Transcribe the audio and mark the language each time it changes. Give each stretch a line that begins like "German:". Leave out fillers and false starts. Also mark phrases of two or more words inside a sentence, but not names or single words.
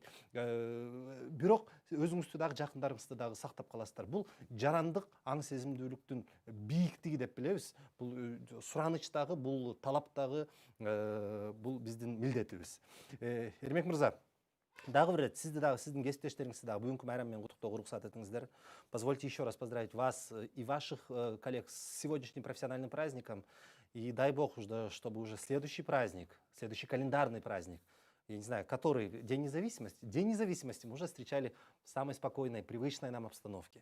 Kyrgyz: Бирок өзүңүздү дагы жакындарыңызды дагы сактап каласыздар. Бул жарандык аң сезимдүүлүктүн бийиктиги деп билебиз. Бул сураныч дагы, бул талап дагы, бул биздин милдетибиз. Эрмек мырза, дагы бир ирет сизди дагы, сиздин кесиптештериңизди дагы бүгүнкү майрам менен куттуктоого уруксат этиңиздер.
Russian: Позвольте еще раз поздравить вас и ваших коллег с сегодняшним профессиональным праздником. И дай бог, чтобы уже следующий праздник, следующий календарный праздник, я не знаю, который День независимости мы уже встречали в самой спокойной, привычной нам обстановке.